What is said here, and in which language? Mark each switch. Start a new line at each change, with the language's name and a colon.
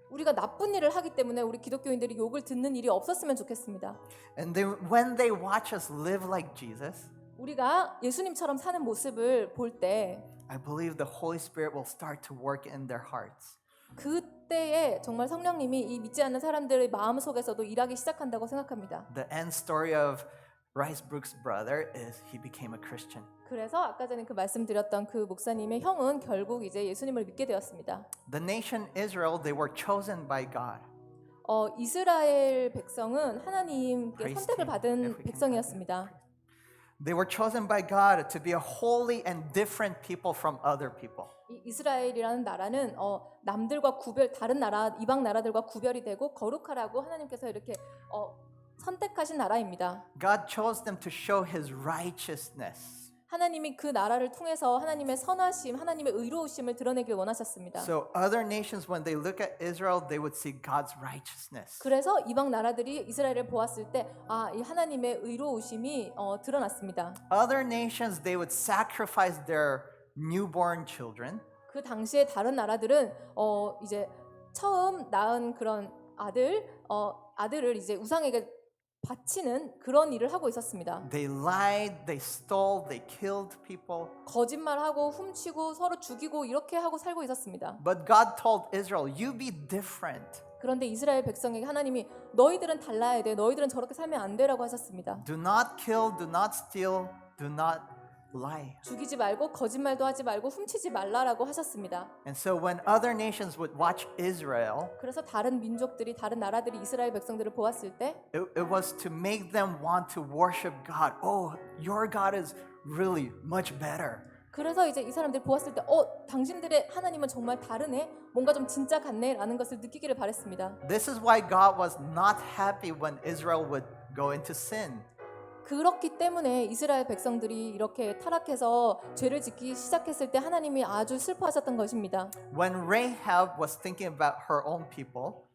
Korean: 우리가 나쁜 일을 하기 때문에 우리 기독교인들이 욕을 듣는 일이 없었으면 좋겠습니다.
English: And when they watch us live like Jesus,
Korean: 우리가 예수님처럼 사는 모습을 볼 때
English: I believe the Holy Spirit will start to work in their hearts.
Korean: 그때에 정말 성령님이 이 믿지 않는 사람들의 마음 속에서도 일하기 시작한다고 생각합니다.
English: The end story of Rice Brook's brother is he became a Christian.
Korean: 그래서 아까 전에 그 말씀드렸던 그 목사님의 형은 결국 이제 예수님을 믿게 되었습니다.
English: The nation Israel, they were chosen by God.
Korean: 이스라엘 백성은 하나님께
English: Praise
Korean: 선택을
English: him,
Korean: 받은
English: everything.
Korean: 백성이었습니다.
English: They were chosen by God to be a holy and different people from other people.
Korean: 이 이스라엘이라는 나라는 남들과 다른 나라 이방 나라들과 구별이 되고 거룩하라고 하나님께서 이렇게 선택하신 나라입니다.
English: God chose them to show his righteousness.
Korean: 하나님이 그 나라를 통해서 하나님의 선하심, 하나님의 의로우심을 드러내길 원하셨습니다.
English: So other nations, when they look at Israel, they would see God's righteousness.
Korean: 그래서 이방 나라들이 이스라엘을 보았을 때 이 하나님의 의로우심이 드러났습니다.
English: Other nations, they would sacrifice their newborn children.
Korean: 그 당시에 다른 나라들은 이제 처음 낳은 그런 아들을 이제 우상에게 바치는 그런 일을 하고 있었습니다.
English: They lied, they stole, they killed people.
Korean: 거짓말하고 훔치고 서로 죽이고 이렇게 하고 살고 있었습니다.
English: But God told Israel, you be different.
Korean: 그런데 이스라엘 백성에게 하나님이 너희들은 달라야 돼. 너희들은 저렇게 살면 안 되라고 하셨습니다.
English: Do not kill, do not steal, do not lie.
Korean: 죽이지 말고 거짓말도 하지 말고 훔치지 말라라고 하셨습니다.
English: And so when other nations would watch Israel,
Korean: 그래서 다른 민족들이 다른 나라들이 이스라엘 백성들을 보았을 때
English: it was to make them want to worship God. Oh, your God is really much better.
Korean: 그래서 이제 이 사람들이 보았을 때 당신들의 하나님은 정말 다르네. 뭔가 좀 진짜 같네라는 것을 느끼기를 바랬습니다.
English: This is why God was not happy when Israel would go into sin.
Korean: 그렇기 때문에 이스라엘 백성들이 이렇게 타락해서 죄를 짓기 시작했을 때 하나님이 아주 슬퍼하셨던 것입니다.
English: When Rahab was thinking about her own people,